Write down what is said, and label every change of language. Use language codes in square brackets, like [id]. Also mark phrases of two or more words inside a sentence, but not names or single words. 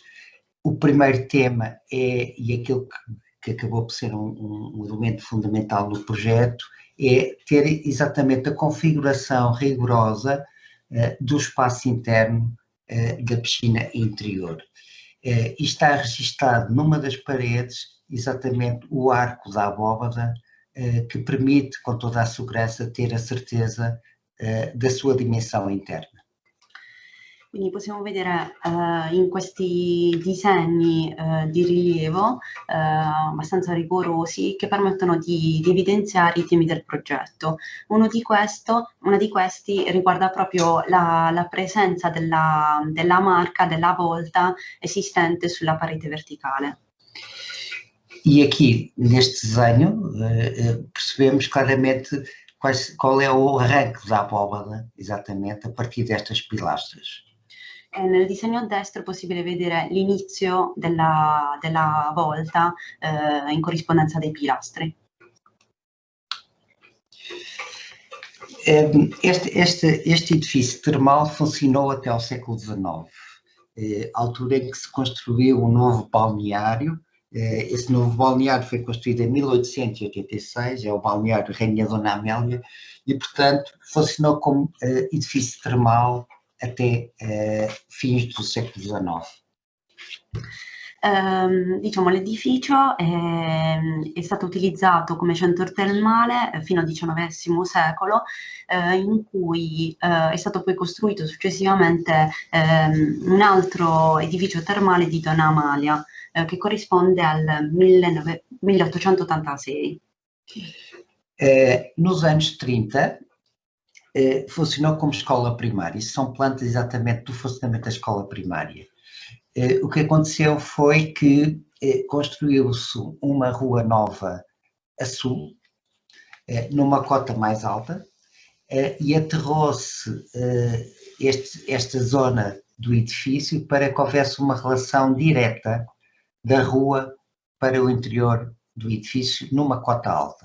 [pt] O primeiro tema e aquilo que acabou por ser um elemento fundamental no projeto, é ter exatamente a configuração rigorosa do espaço interno da piscina interior. E está registado numa das paredes exatamente o arco da abóbada que permite com toda a segurança ter a certeza da sua dimensão interna. [it] Quindi possiamo vedere in questi disegni di rilievo abbastanza rigorosi che permettono di evidenziare i temi del progetto. Uno di questi riguarda proprio la presenza della marca, della volta esistente sulla parete verticale. [pt] E aqui, neste desenho, percebemos claramente qual é o arranque da abóbada, exatamente, a partir destas pilastras. [it] Nel disegno a destra è possibile vedere l'inizio della volta in corrispondenza dei pilastri. [pt] Este edifício termal funcionou até ao século XIX, altura em que se construiu um novo balneário. Esse novo balneário foi construído em 1886, é o balneário Rainha Dona Amélia, e portanto funcionou como edifício termal até fins do século XIX. [it] Diciamo, l'edificio è stato utilizzato come centro termale fino al XIX secolo, in cui è stato poi costruito successivamente un altro edificio termale di Donna Amalia, che corrisponde al 1886. [pt] Nos anos 30, funcionou como escola primária. Isso são plantas exatamente do funcionamento da escola primária. O que aconteceu foi que construiu-se uma rua nova a sul, numa cota mais alta, e aterrou-se esta zona do edifício para que houvesse uma relação direta da rua para o interior do edifício numa cota alta.